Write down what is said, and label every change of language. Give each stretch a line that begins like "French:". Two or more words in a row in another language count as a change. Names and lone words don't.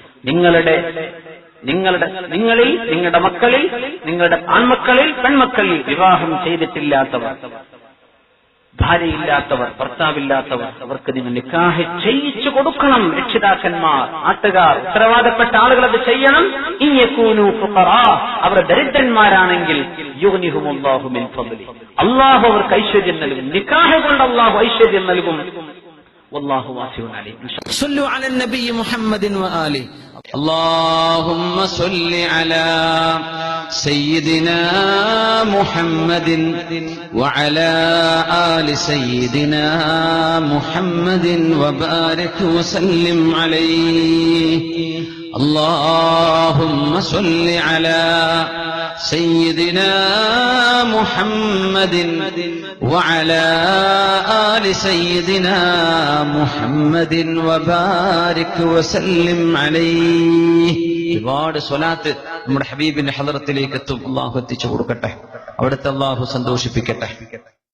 Malayalam: നിങ്ങളിൽ നിങ്ങളുടെ മക്കളിൽ, നിങ്ങളുടെ ആൺമക്കളിൽ, പെൺമക്കളിൽ വിവാഹം ചെയ്തിട്ടില്ലാത്തവർ, ഭാര്യയില്ലാത്തവർ, ഭർത്താവില്ലാത്തവർ, അവർക്ക് നിങ്ങൾ നിക്കാഹ് ചെയ്യിച്ചു കൊടുക്കണം. രക്ഷിതാക്കന്മാർ, നാട്ടുകാർ, ഉത്തരവാദപ്പെട്ട ആളുകൾ അത് ചെയ്യണം.
Arabic: إن يكونوا فقراء,
Malayalam: അവർ ദരിദ്രന്മാരാണെങ്കിൽ
Arabic: يغنهم الله من فضله,
Malayalam: അല്ലാഹു അവർക്ക് ഐശ്വര്യം നൽകും. നിക്കാഹ് കൊണ്ട് അല്ലാഹു ഐശ്വര്യം നൽകും.
Arabic: والله واسع عليم. صلوا على النبي محمد وآله. اللهم صل على سيدنا محمد وعلى آل سيدنا محمد وبارك وسلم عليه. اللهم صل على سيدنا محمد وعلى آل سيدنا محمد وبارك وسلم عليه.
Malayalam: ഒരുപാട് സ്വലാത്ത് നമ്മുടെ ഹബീബിന്റെ ഹളറത്തിലേക്ക് എത്തും. അല്ലാഹു എത്തിച്ചു കൊടുക്കട്ടെ. അവിടുത്തെ അല്ലാഹു സന്തോഷിപ്പിക്കട്ടെ.